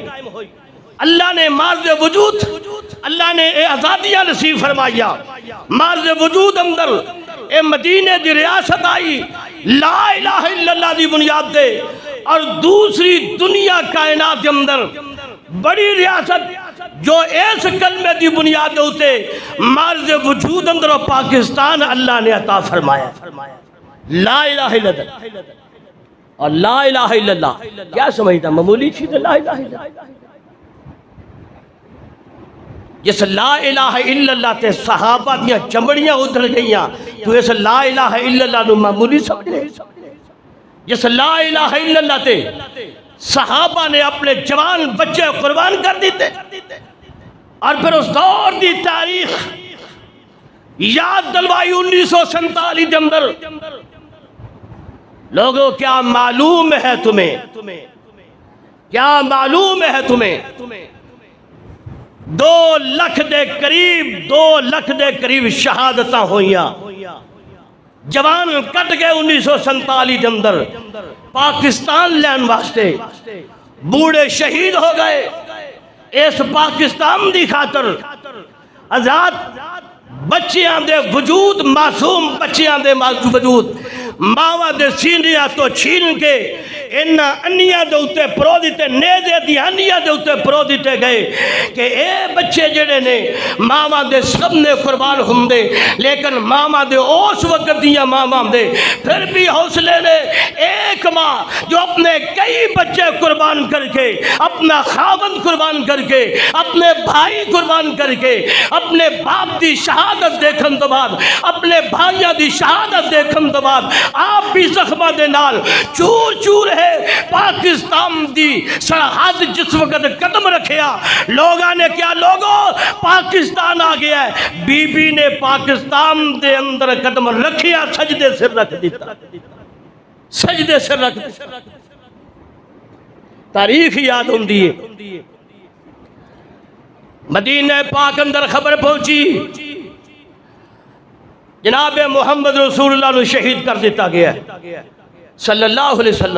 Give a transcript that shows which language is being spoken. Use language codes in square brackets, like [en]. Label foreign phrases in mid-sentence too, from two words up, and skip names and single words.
[pa] اللہ نے مارز وجود، اللہ نے اے آزادیاں نصیب فرمایا، مارز وجود اندر اے مدینہ دی ریاست آئی [ar] لا الہ الا اللہ [pa] دی بنیاد دے، اور دوسری دنیا کائنات کے اندر بڑی ریاست جو اس کلمہ دی بنیاد ہوتے مارز وجود اندر پاکستان اللہ نے عطا فرمایا۔ [ar] لا الہ الا اللہ، [ur] اور [ar] لا الہ الا اللہ [ur] کیا سمجھتا معمولی چیز ہے؟ [ar] لا الہ الا اللہ، [pa] جس [ar] لا الہ الا اللہ [pa] تے صحابہ دیاں چمڑیاں ادھر گئیاں، تو اس [ar] لا الہ الا اللہ [pa] نو معمولی سمجھ رہے؟ جس [ar] لا الہ الا اللہ [pa] تے صحابہ نے اپنے جوان بچے قربان کر دیتے، اور پھر اس دور دی تاریخ یاد دلوائی 1947 کے اندر۔ لوگوں کیا معلوم ہے تمہیں، کیا معلوم ہے تمہیں 2 لاکھ دے قریب شہادتاں ہوئیاں، جوان کٹ گئے 1947 کے اندر پاکستان لین واسطے، بوڑھے شہید ہو گئے اس پاکستان دی خاطر، آزاد بچیاں دے وجود، معصوم بچیاں دے وجود ماواں دے سینیاں تو چھین کے انہاں انیاں دے اوتے پرو دیتے، نیزے دی انیاں دے اوتے پرو دیتے گئے کہ اے بچے جڑے نے ماواں دے سامنے قربان ہوندے، لیکن ماواں دے اس وقت دیاں ماواں دے پھر بھی حوصلے نے ایک ماں جو اپنے کئی بچے قربان کر کے، اپنا خاوند قربان کر کے، اپنے بھائی قربان کر کے، اپنے باپ دی شہادت دیکھن تو بعد، اپنے بھائیاں دی شہادت دیکھن تو بعد آپ بھی زخمہ دے نال چور چور ہے پاکستان دی سرحد جس وقت قدم رکھیا، لوگاں نے کیا لوگوں پاکستان آ گیا ہے، بی بی نے پاکستان دے اندر قدم رکھیا، سجدے سے رکھ دیتا، سجدے سے رکھ دیتا۔ تاریخ یاد ہوندی ہے، مدینہ پاک اندر خبر پہنچی جناب محمد رسول اللہ نے شہید کر دیتا گیا ہے [ar] صلی اللہ علیہ وسلم۔